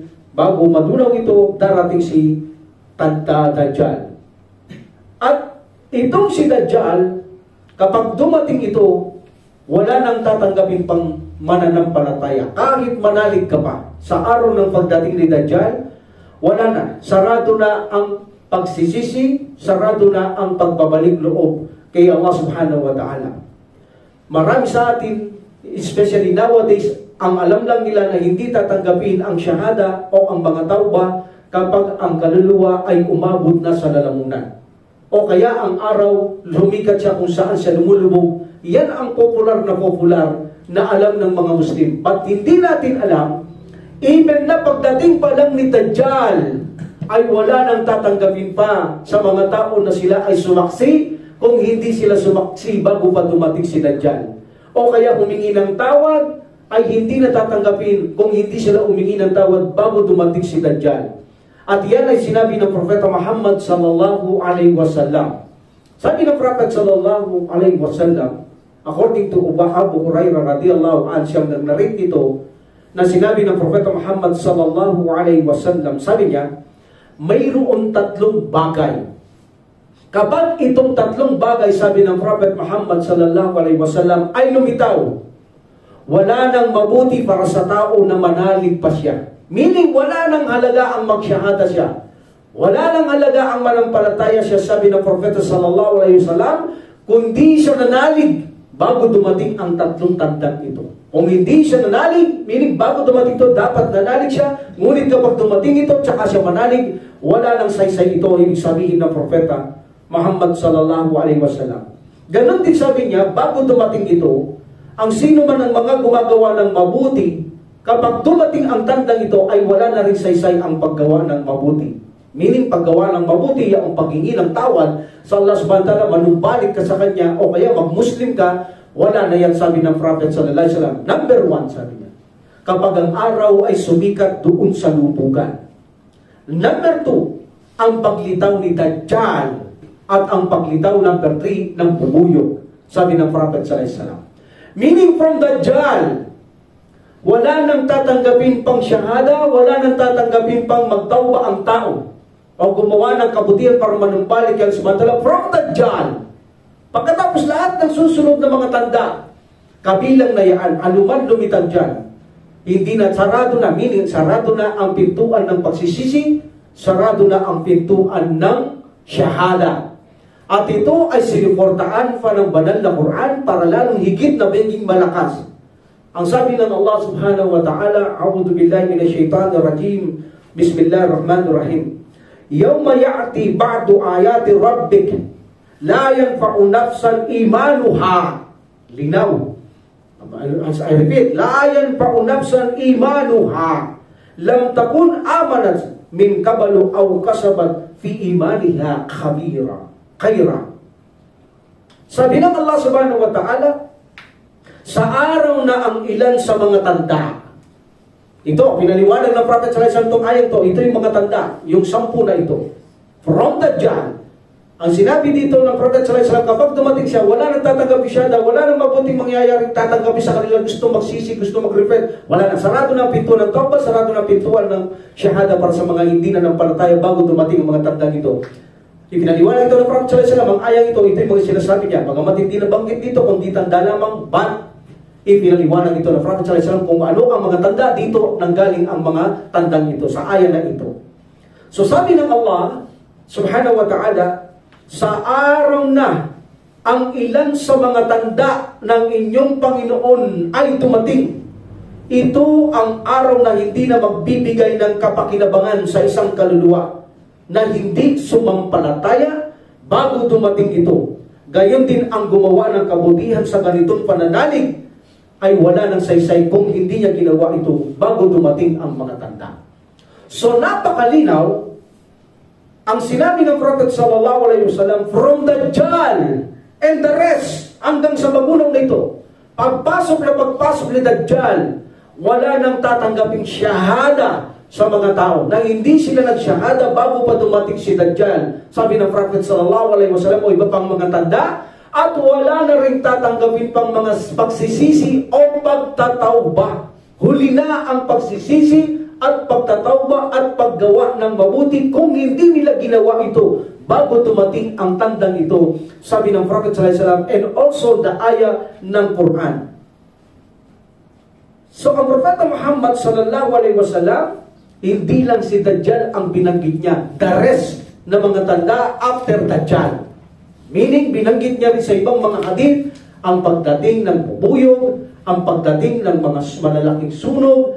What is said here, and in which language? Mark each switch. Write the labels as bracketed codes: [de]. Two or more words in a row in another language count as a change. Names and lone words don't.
[tl] Bago madunaw ito, darating si Dajjal. At itong si Dajjal, kapag dumating ito, wala nang tatanggapin pang mananampalataya. Kahit manalig ka pa, sa araw ng pagdating ni Dajjal, wala na. Sarado na ang pagsisisi, sarado na ang pagbabalik loob kay [ar] الله سبحانه وتعالى. [tl] Marami sa atin, [en] especially nowadays, [tl] ang alam lang nila na hindi tatanggapin ang syahada o ang mga tauba kapag ang kaluluwa ay umabot na sa lalamunan. O kaya ang araw, lumikat siya kung saan siya lumulubog. Yan ang popular na alam ng mga Muslim. But hindi natin alam, even na pagdating pa lang ni Dajjal, ay wala nang tatanggapin pa sa mga tao na sila ay sumaksi kung hindi sila sumaksi bago pa dumating si Dajjal. O kaya humingi ng tawad, ay hindi na tatanggapin kung hindi sila humingi ng tawad bago dumating si Dajjal. At yan ay sinabi ng Propeta Muhammad [ar] صلى الله عليه وسلم. [tl] Sabi ng Prophet [ar] صلى الله عليه وسلم, [en] according to [tl] Abu Hurairah [ar] رضي الله عنه, [tl] siyang nag-narrate ito, na sinabi ng Propeta Muhammad [ar] صلى الله عليه وسلم, [tl] sabi niya, mayroon 3 bagay. Kapag itong 3 bagay, sabi ng Prophet Muhammad [ar] صلى الله عليه وسلم, [tl] ay lumitaw, wala nang mabuti para sa tao na manalig pa siya. Meaning, wala nang halaga ang magsyahada siya. Wala nang halaga ang manampalataya siya, sabi ng Propeta [ar] صلى الله عليه وسلم, [tl] kundi siya nanalig bago dumating ang 3 tandang ito. Kung hindi siya nanalig, meaning bago dumating ito, dapat nanalig siya. Ngunit kapag dumating ito, tsaka siya manalig, wala nang saysay ito, ibig sabihin ng Propeta Muhammad [ar] صلى الله عليه وسلم. [tl] Ganon din sabi niya, bago dumating ito, ang sino man ang mga gumagawa ng mabuti, kapag dumating ang tandang ito, ay wala na rin saysay ang paggawa ng mabuti. Meaning, paggawa ng mabuti, ang paghingi ng tawad sa [ar] الله سبحانه وتعالى, [tl] manumbalik ka sa Kanya, o kaya mag-Muslim ka, wala na yan, sabi ng Prophet [ar] صلى الله عليه وسلم. [tl] Number 1, sabi niya, kapag ang araw ay sumikat doon sa lubugan. Number 2, ang paglitaw ni Dajjal, at ang paglitaw number 3 ng bubuyog, sabi ng Prophet [ar] صلى الله عليه وسلم. [tl] Meaning, from Dajjal, wala nang tatanggapin pang syahada, wala nang tatanggapin pang magtawba ang tao o gumawa ng kabutihan para manumbalik yan sumantala from Dajjal. Pagkatapos lahat ng susunod na mga tanda, kabilang na yan, anuman lumitaw dyan, hindi na, sarado na, meaning sarado na ang pintuan ng pagsisisi, sarado na ang pintuan ng syahada. At ito ay sinuportaan pa ng banal na Quran para lalong higit na maging malakas. Ang sabi ng [ar] الله سبحانه وتعالى أعوذ بالله من الشيطان الرجيم بسم الله الرحمن الرحيم. يوم يأتي بعض آيات ربك, لا ينفع نفسا إيمانها. [tl] Linaw. [en] I repeat, [ar] لا ينفع نفسا إيمانها. لم تكن آمنت من قبل أو كسبت في إيمانها خيرا. [tl] Sabi ng [ar] الله سبحانه وتعالى, [tl] sa araw na ang ilan sa mga tanda, ito, pinaliwanag ng Prophet [ar] صلى الله عليه وسلم [tl] ayat to, ito yung mga tanda, yung 10 na ito. From Dajjal, ang sinabi dito ng Prophet [ar] صلى الله عليه وسلم, [tl] kapag dumating siya, wala nang tatanggapin siya, wala nang mabuting mangyayari tatanggapin sa kanila, gusto magsisi, gusto mag-repent, wala nang sarado ng pintuan ng tawbah, sarado ng pintuan ng syahada para sa mga hindi na nampalataya bago dumating ang mga tanda ito. Ipinaliwanag ito ng Prophet [ar] صلى الله عليه وسلم, [tl] ang ayang ito yung mga sinasabi niya, mga hindi na banggit dito, kundi tanda lamang, ipinaliwanag ito ng Prophet [ar] صلى الله عليه وسلم [tl] kung ano ang mga tanda dito nanggaling ang mga tandang ito sa aya na ito. So sabi ng [ar] الله سبحانه وتعالى, [tl] sa araw na ang ilan sa mga tanda ng inyong Panginoon ay dumating, ito ang araw na hindi na magbibigay ng kapakinabangan sa isang kaluluwa na hindi sumampalataya bago dumating ito. Gayon din ang gumawa ng kabutihan sa ganitong pananalig ay wala ng saysay kung hindi niya ginawa ito bago dumating ang mga tanda. So napakalinaw ang sinabi ng Prophet [ar] صلى الله عليه وسلم, [en] from Dajjal and the rest, [tl] hanggang sa magulang na ito, pagpasok ni Dajjal, wala nang tatanggaping syahada sa mga tao na hindi sila nagsyahada bago pa dumating si Dajjal. Sabi ng Prophet [ar] صلى الله عليه وسلم, [tl] o iba pang mga tanda, at wala na rin tatanggapin pang mga pagsisisi o pagtatawba. Huli na ang pagsisisi at pagtatawba at paggawa ng mabuti kung hindi nila ginawa ito bago dumating ang tandang ito. Sabi ng Prophet [ar] صلى الله عليه وسلم, [en] and also the [tl] ayah ng Quran. So ang Propeta Muhammad [ar] صلى الله عليه وسلم, [tl] hindi lang si Dajjal ang binanggit niya, [en] the rest [tl] na mga tanda after Dajjal. Meaning, binanggit niya rin sa ibang mga hadith ang pagdating ng bubuyog, ang pagdating ng mga malalaking sunog.